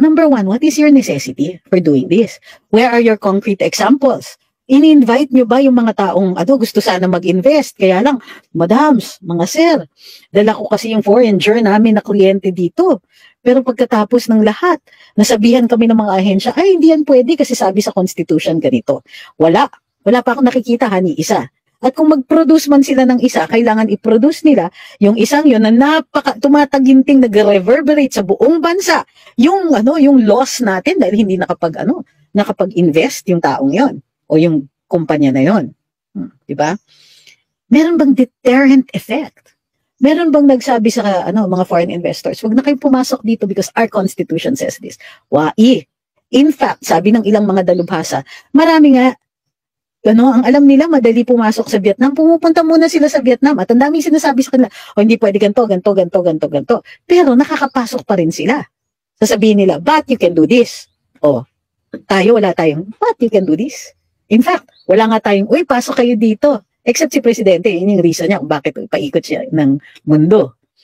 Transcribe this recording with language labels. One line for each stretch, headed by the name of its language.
English: Number one, what is your necessity for doing this? Where are your concrete examples?
Filipino: Ini-invite nyo ba yung mga taong gusto sana mag-invest? Kaya lang, madams, mga sir, dala ko kasi yung foreigner namin na kliyente dito. Pero pagkatapos ng lahat, nasabihan kami ng mga ahensya, ay hindi yan pwede kasi sabi sa Constitution ganito. Wala pa akong nakikita, isa. At kung mag-produce man sila ng isa, kailangan i-produce nila yung isang yun na tumataginting nag-reverberate sa buong bansa. Yung loss natin dahil hindi nakapag-invest yung taong yon o yung kumpanya na yon. Diba? Meron bang deterrent effect? Meron bang nagsabi sa mga foreign investors, wag na kayong pumasok dito
English: because our constitution says this?
Filipino: In fact, sabi ng ilang mga dalubhasa, marami nga, ang alam nila, madali pumasok sa Vietnam, pumupunta muna sila sa Vietnam at ang daming sinasabi sa kanila, hindi pwede ganito. Pero nakakapasok pa rin sila. Sasabihin nila,
English: but you can do this.
Filipino: Wala tayong, but you can do this. In fact, wala nga tayong, pasok kayo dito. Except si Presidente, yun yung reason niya kung bakit paikot siya ng mundo.